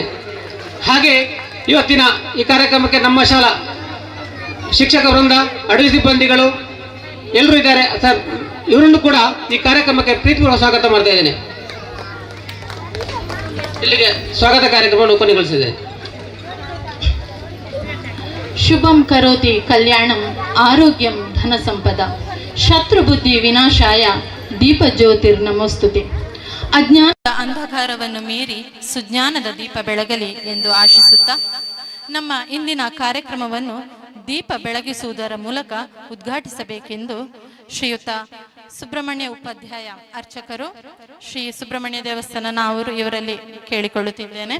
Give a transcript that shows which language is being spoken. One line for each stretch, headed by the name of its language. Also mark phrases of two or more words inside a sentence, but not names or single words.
Kannada: ಹಾಗೆ ಇವತ್ತಿನ ಈ ಕಾರ್ಯಕ್ರಮಕ್ಕೆ ನಮ್ಮ ಶಾಲಾ ಶಿಕ್ಷಕ ವೃಂದ, ಅಡುಗೆ ಸಿಬ್ಬಂದಿಗಳು ಎಲ್ಲರೂ ಇದ್ದಾರೆ. ಸರ್ ಇವರನ್ನು ಕೂಡ ಈ ಕಾರ್ಯಕ್ರಮಕ್ಕೆ ಪ್ರೀತಿಪೂರ್ವಕ ಸ್ವಾಗತ ಮಾಡ್ತಾ ಇದ್ದೇನೆ. ಇಲ್ಲಿಗೆ ಸ್ವಾಗತ ಕಾರ್ಯಕ್ರಮವನ್ನು ಕೊನೆಗೊಳಿಸಿದೆ.
Sanskrit: ಶುಭಂ ಕರೋತಿ ಕಲ್ಯಾಣಂ ಆರೋಗ್ಯಂ ಧನ ಸಂಪದ ಶತ್ರುಬುದ್ಧಿ ವಿನಾಶಾಯ ದೀಪ ಜ್ಯೋತಿರ್ನಮೋಸ್ತುತೆ.
Kannada: ಅಜ್ಞಾನದ ಅಂಧಕಾರವನ್ನು ಮೀರಿ ಸುಜ್ಞಾನದ ದೀಪ ಬೆಳಗಲಿ ಎಂದು ಆಶಿಸುತ್ತಾ ನಮ್ಮ ಇಂದಿನ ಕಾರ್ಯಕ್ರಮವನ್ನು ದೀಪ ಬೆಳಗಿಸುವುದರ ಮೂಲಕ ಉದ್ಘಾಟಿಸಬೇಕೆಂದು ಶ್ರೀಯುತ ಸುಬ್ರಹ್ಮಣ್ಯ ಉಪಾಧ್ಯಾಯ ಅರ್ಚಕರು ಶ್ರೀ ಸುಬ್ರಹ್ಮಣ್ಯ ದೇವಸ್ಥಾನ ಅವರು ಇವರಲ್ಲಿ ಕೇಳಿಕೊಳ್ಳುತ್ತಿದ್ದೇನೆ.